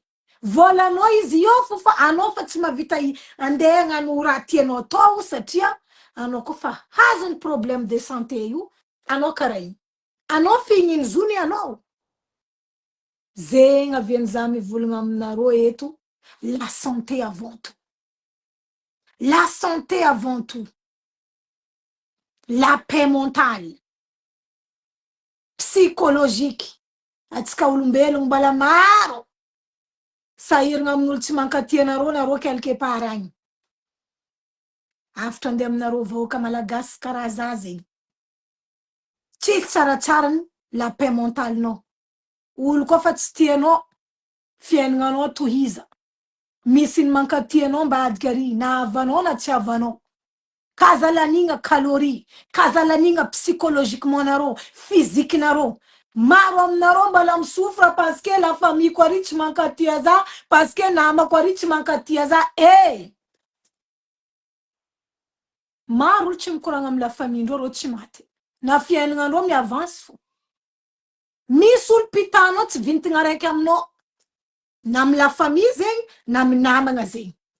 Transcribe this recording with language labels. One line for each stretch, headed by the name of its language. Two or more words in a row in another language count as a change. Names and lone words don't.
Malagasy: Volanao izy io fa anao fa tsy mavita andeha hagnano raha tianao atao satria anao koa fa hazony
French: problème de santé
Malagasy: io, anao karaha igny. Anao figniny zony anao. Zegny avian'iza mivolagna aminareo eto,
French: la santé avant tout. La santé avant tout. La paix mentale, psychologique.
Malagasy: Atsika olombelogno mbala maro sahiragna amin'olo tsy mankatia nareo
French: quelque part
Malagasy: agny. Afatra andeha aminareo vahoaka malagasy karaha za zegny. Tsisy tsaratsarany
French: la paix mentalenao.
Malagasy: Olo koa fa tsy tianao fiaignanao tohiza. Misy ny mankatia anao mba adika ary na avanao na tsy avanao. Kazalanigna calorie, kazalanigna psychologiquement nareo, physique nareo. Maro aminareo mbala misofra
French: parce que la famille
Malagasy: ko ary tsy mankatia za,
French: parce que
Malagasy: namako ary tsy mankatia za. Maro olo tsy mikoragna amin'ny
French: la famille
Malagasy: ndreo tsy maty. Na fiaignanandreo mi-avance fo. Misy olo pitanao tsy vintigna raiky aminao. Na amin'ny
French: la famille
Malagasy: zegny, na amin'ny namagna zegny.